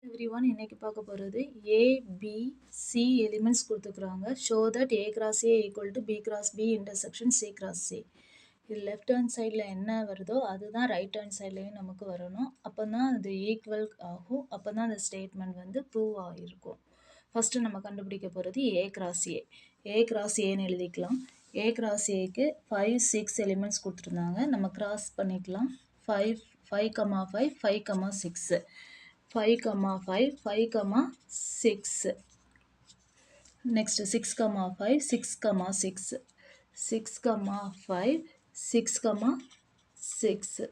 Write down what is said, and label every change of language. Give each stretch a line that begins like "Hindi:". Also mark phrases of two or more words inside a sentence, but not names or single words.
English: everyone,
Tamil: இன்னைக்கு பார்க்க போகிறது A, B, C elements கொடுத்துக்கிறாங்க.
English: Show that A cross A equal to B cross B intersection C cross C.
Tamil: இது
English: left hand side-il
Tamil: என்ன வருதோ அதுதான்
English: right hand side-le-yum
Tamil: நமக்கு வரணும். அப்போ தான் அது ஈக்குவல் ஆகும். அப்போ தான் அந்த ஸ்டேட்மெண்ட் வந்து ப்ரூவ் ஆகிருக்கும். ஃபஸ்ட்டு நம்ம கண்டுபிடிக்க போகிறது
English: A cross A. A cross A
Tamil: ன்னு எழுதிக்கலாம்.
English: A cross A
Tamil: க்கு 5, 6 எலிமெண்ட்ஸ் கொடுத்துருந்தாங்க. நம்ம கிராஸ் பண்ணிக்கலாம். 5, 5, 5, 6. 5, 5, 5, 6. Next 6, 5, 6, 6. 6, 5, 6, 6.